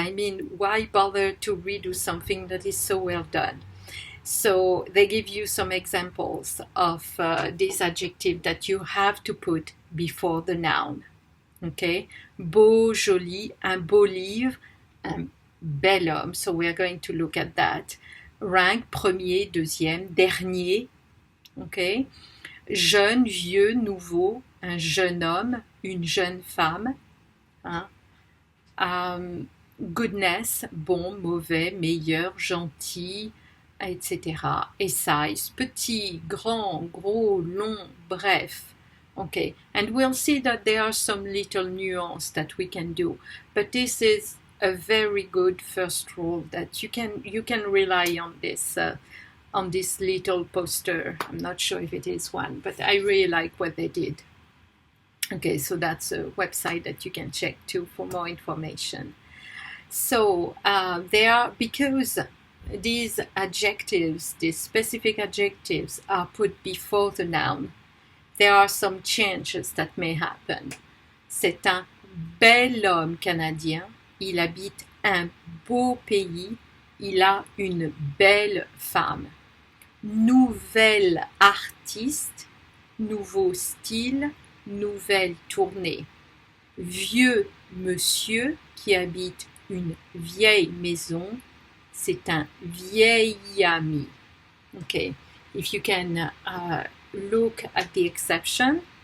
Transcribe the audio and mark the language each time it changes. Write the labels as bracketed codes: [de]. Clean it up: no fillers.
[en] I mean, why bother to redo something that is so well done? So they give you some examples of this adjective that you have to put before the noun. Okay? [fr] Beau, joli, un beau livre, un bel homme. [en] So we are going to look at that. Rank, [fr] premier, deuxième, dernier. [en] Okay? [fr] Jeune, vieux, nouveau, un jeune homme, une jeune femme. Hein? [en] Goodness, [fr] bon, mauvais, meilleur, gentil, etc. Et [en] size, [fr] petit, grand, gros, long, bref. [en] Okay, and we'll see that there are some little nuance that we can do, but this is a very good first rule that you can rely on this little poster. I'm not sure if it is one, but I really like what they did. Okay, so that's a website that you can check too for more information. So because these adjectives, these specific adjectives are put before the noun, there are some changes that may happen. [fr] C'est un bel homme canadien, il habite un beau pays, il a une belle femme. Nouvelle artiste, nouveau style, nouvelle tournée. Vieux monsieur qui habite une vieille maison, c'est un vieil ami. [en] Okay, if you can look at the exception.